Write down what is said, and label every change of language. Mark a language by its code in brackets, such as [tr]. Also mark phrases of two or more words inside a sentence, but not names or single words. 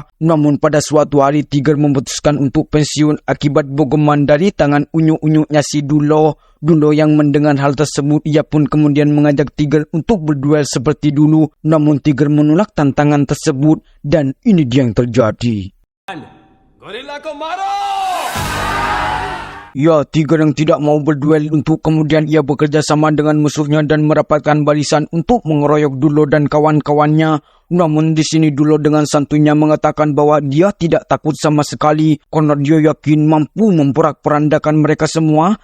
[id] Namun pada suatu hari Tiger memutuskan untuk pensiun akibat bogoman dari tangan unyu-unyunya si Dulo. Dulo yang mendengar hal tersebut, ia pun kemudian mengajak Tiger untuk berduel seperti dulu. Namun Tiger menolak tantangan tersebut dan ini dia yang terjadi. [hi] गोरिल्ला को मारो [id] Ya, Tiger yang tidak mau berduel, untuk kemudian ia bekerja sama dengan musuhnya dan merapatkan barisan untuk mengeroyok Dulo dan kawan-kawannya. Namun di sini Dulo dengan santuinya mengatakan bahwa dia tidak takut sama sekali karena dia yakin mampu memporak-porandakan mereka semua.